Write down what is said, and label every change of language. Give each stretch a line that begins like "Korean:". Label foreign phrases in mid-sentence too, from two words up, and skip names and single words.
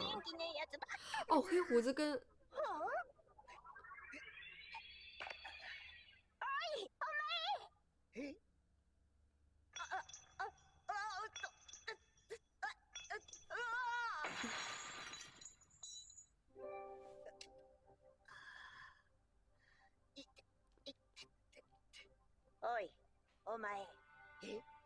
Japanese: 元気ねえやつばっか
Chinese: 哦，黑胡子跟
Japanese: えおっとおい、お前。え